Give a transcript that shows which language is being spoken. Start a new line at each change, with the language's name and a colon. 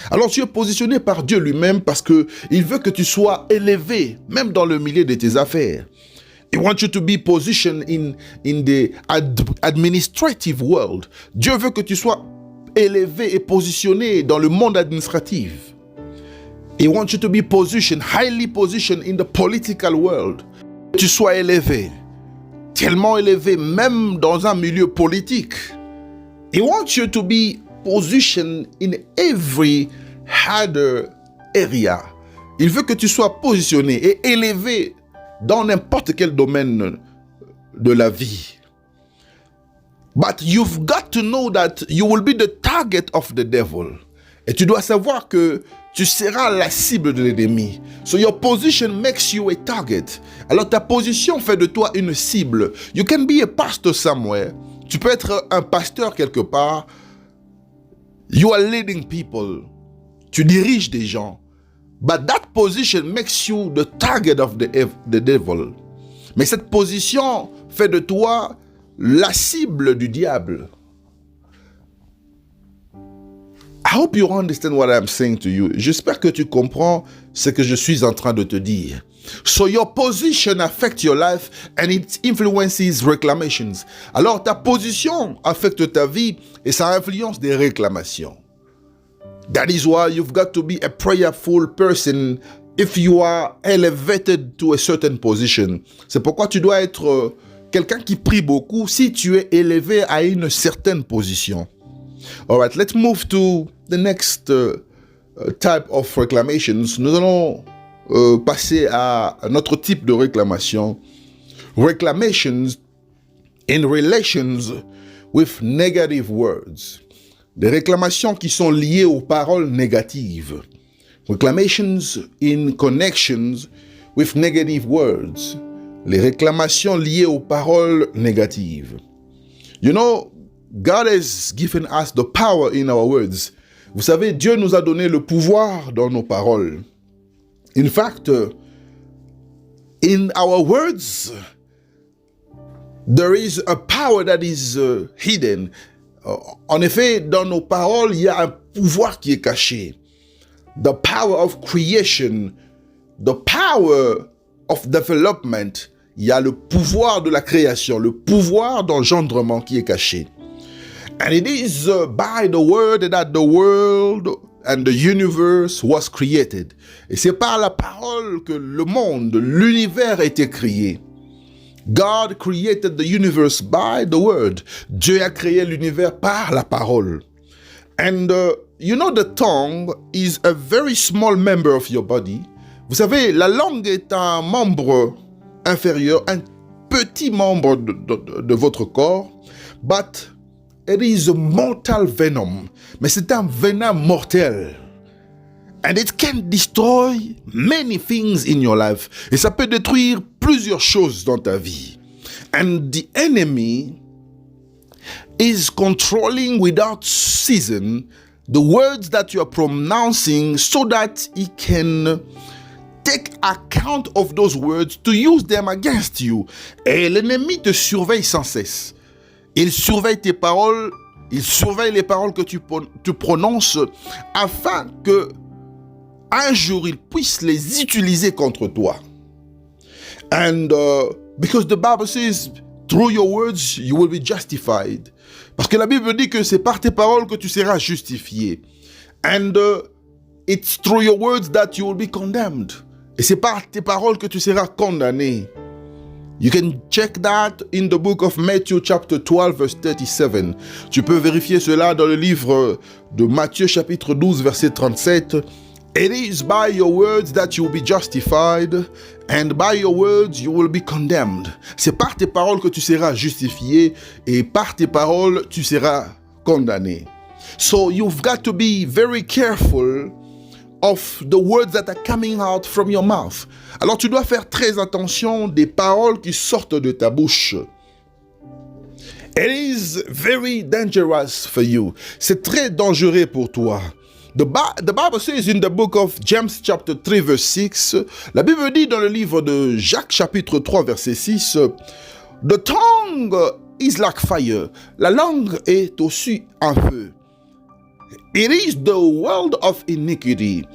French: Alors tu es positionné par Dieu lui-même parce que il veut que tu sois élevé, même dans le milieu de tes affaires.
English: He wants you to be positioned in the administrative world.
French: Dieu veut que tu sois élevé et positionné dans le monde administratif.
English: He wants you to be positioned, highly positioned in the political world.
French: Que tu sois élevé, tellement élevé même dans un milieu politique.
English: He wants you to be positioned in every other area.
French: Il veut que tu sois positionné et élevé dans n'importe quel domaine de la vie.
English: But you've got to know that you will be the target of the devil.
French: Et tu dois savoir que tu seras la cible de l'ennemi.
English: So your position makes you a target.
French: Alors ta position fait de toi une cible.
English: You can be a pastor somewhere.
French: Tu peux être un pasteur quelque part.
English: You are leading people.
French: Tu diriges des gens.
English: But that position makes you the target of the devil.
French: Mais cette position fait de toi la cible du diable.
English: I hope you understand what I'm saying to you.
French: J'espère que tu comprends ce que je suis en train de te dire.
English: So your position affects your life and it influences reclamations.
French: Alors ta position affecte ta vie et ça influence des réclamations.
English: That is why you've got to be a prayerful person if you are elevated to a certain position.
French: C'est pourquoi tu dois être quelqu'un qui prie beaucoup si tu es élevé à une certaine position.
English: All right, let's move to the next type of reclamations.
French: Nous allons passer à un autre type de réclamation.
English: Reclamations in relations with negative words.
French: Des réclamations qui sont liées aux paroles négatives.
English: Reclamations in connections with negative words.
French: Les réclamations liées aux paroles négatives.
English: You know, God has given us the power in our words.
French: Vous savez, Dieu nous a donné le pouvoir dans nos paroles.
English: In fact, in our words, there is a power that is hidden.
French: En effet, dans nos paroles, il y a un pouvoir qui est caché.
English: The power of creation, the power of development.
French: Il y a le pouvoir de la création, le pouvoir d'engendrement qui est caché.
English: And it is by the word that the world and the universe was created.
French: Et c'est par la parole que le monde, l'univers a été créé.
English: God created the universe by the word.
French: Dieu a créé l'univers par la parole.
English: And you know, the tongue is a very small member of your body.
French: Vous savez, la langue est un membre inférieur, un petit membre de votre corps,
English: but it is a mortal venom.
French: Mais c'est un venin mortel.
English: And it can destroy many things in your life.
French: Et ça peut détruire plusieurs choses dans ta vie.
English: And the enemy is controlling without season the words that you are pronouncing so that he can take account of those words to use them against you.
French: Et l'ennemi te surveille sans cesse. Il surveille tes paroles, il surveille les paroles que tu prononces afin que un jour il puisse les utiliser contre toi.
English: And because the Bible says, through your words you will be justified.
French: Parce que la Bible dit que c'est par tes paroles que tu seras justifié.
English: And it's through your words that you will be condemned.
French: Et c'est par tes paroles que tu seras condamné.
English: You can check that in the book of Matthew chapter 12 verse 37.
French: Tu peux vérifier cela dans le livre de Matthieu chapitre 12 verset 37.
English: It is by your words that you will be justified, and by your words you will be condemned.
French: C'est par tes paroles que tu seras justifié, et par tes paroles tu seras condamné.
English: So you've got to be very careful of the words that are coming out from your mouth.
French: Alors tu dois faire très attention des paroles qui sortent de ta bouche.
English: It is very dangerous for you.
French: C'est très dangereux pour toi.
English: The Bible says in the book of James chapter 3 verse 6,
French: la Bible dit dans le livre de Jacques chapitre 3 verset 6,
English: the tongue is like fire.
French: La langue est aussi un feu.
English: It is the world of iniquity.